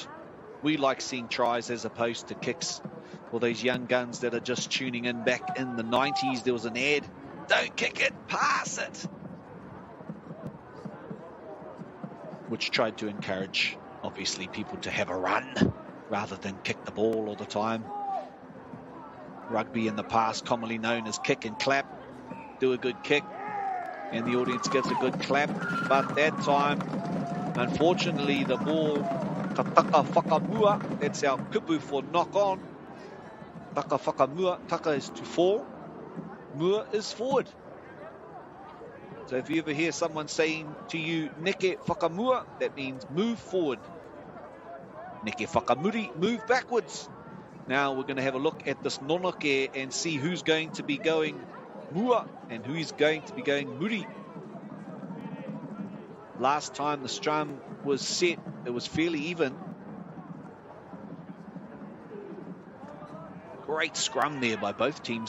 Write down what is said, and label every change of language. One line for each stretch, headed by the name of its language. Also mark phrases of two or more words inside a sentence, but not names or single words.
English: We like seeing tries as opposed to kicks. For those young guns that are just tuning in, back in the 90s, there was an ad, don't kick it, pass it, which tried to encourage, obviously, people to have a run rather than kick the ball all the time. Rugby in the past, commonly known as kick and clap. Do a good kick, and the audience gives a good clap. But that time, unfortunately, the ball,
Māori: taka whakamua,
English: that's our kupu for knock on.
Māori: Taka whakamua,
English: taka is to fall, mua is forward. So if you ever hear someone saying to you,
Māori: neke whakamua,
English: that means move forward.
Māori: Neke whakamuri,
English: move backwards. Now we're going to have a look at this nonoke and see who's going to be going mua and who's going to be going muri. Last time the scrum was set, it was fairly even. Great scrum there by both teams.